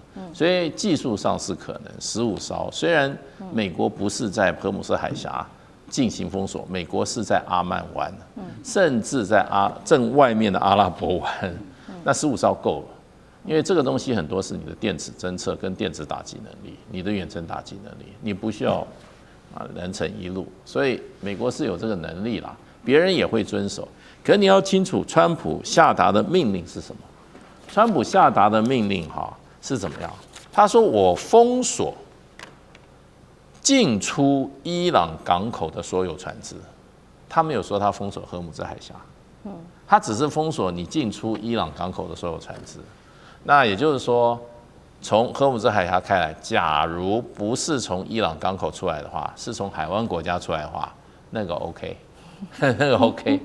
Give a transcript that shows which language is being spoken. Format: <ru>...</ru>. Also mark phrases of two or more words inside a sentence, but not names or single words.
<zh>所以技術上是可能15艘，雖然美國不是在荷姆斯海峽進行封鎖，美國是在阿曼灣，甚至在正外面的阿拉伯灣，那15艘夠了，因為這個東西很多是你的電子偵測跟電子打擊能力，你的遠程打擊能力，你不需要人程一路，所以美國是有這個能力啦，別人也會遵守。可是你要清楚，川普下達的命令是什麼？川普下達的命令是怎麼樣？他說我封鎖進出伊朗港口的所有船隻，他沒有說他封鎖荷姆茲海峽，他只是封鎖你進出伊朗港口的所有船隻。那也就是說，從荷姆茲海峽開來，假如不是從伊朗港口出來的話，是從海灣國家出來的話，那個 OK， 那個 OK。</zh>